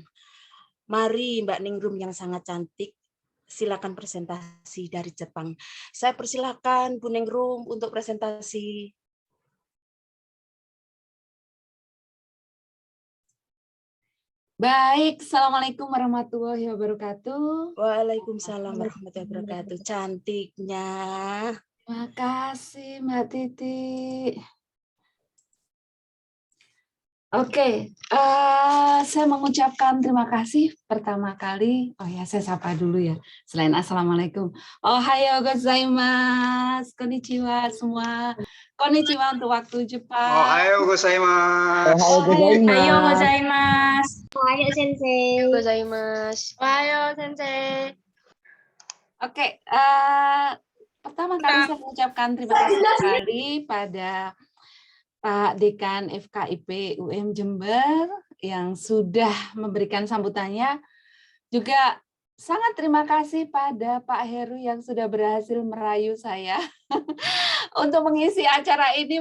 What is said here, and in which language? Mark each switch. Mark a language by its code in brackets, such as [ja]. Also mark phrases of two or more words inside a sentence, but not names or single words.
[id] Mari Mbak Ningrum yang sangat cantik, silakan presentasi dari Jepang. Saya persilakan Bu Ningrum untuk presentasi. Baik, [ar] السلام عليكم ورحمة الله وبركاته. وعليكم السلام ورحمة الله وبركاته. [id] Cantiknya. Terima kasih Mbak Titi. Oke, saya mengucapkan terima kasih pertama kali. Oh ya, saya sapa dulu ya. Selain Assalamualaikum. [ja] おはようございます。こんにちは semua. [id] Konnichiwa untuk waktu Jepang. [ja] おはようございます. おはようございます. おはよう先生. Gozaimasu. おはよう先生. [id] Oke, pertama kali saya mengucapkan terima kasih sekali pada Pak Dekan FKIP UM Jember yang sudah memberikan sambutannya. Juga sangat terima kasih pada Pak Heru yang sudah berhasil merayu saya untuk mengisi acara ini.